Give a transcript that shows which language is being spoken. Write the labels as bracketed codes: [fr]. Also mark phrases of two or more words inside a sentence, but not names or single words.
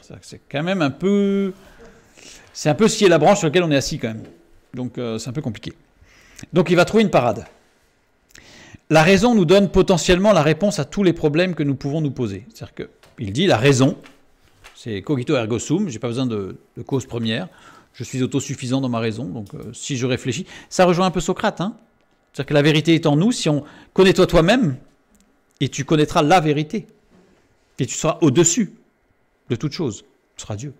[fr] C'est quand même un peu... C'est un peu scier la branche sur laquelle on est assis, quand même. Donc, c'est un peu compliqué. Donc, il va trouver une parade. La raison nous donne potentiellement la réponse à tous les problèmes que nous pouvons nous poser. C'est-à-dire qu'il dit, la raison, c'est [la] cogito ergo sum, [fr] je n'ai pas besoin de cause première, je suis autosuffisant dans ma raison, donc si je réfléchis... Ça rejoint un peu Socrate, hein. C'est-à-dire que la vérité est en nous, si on connaît toi-même, et tu connaîtras la vérité. Et tu seras au-dessus de toute chose. Tu seras Dieu.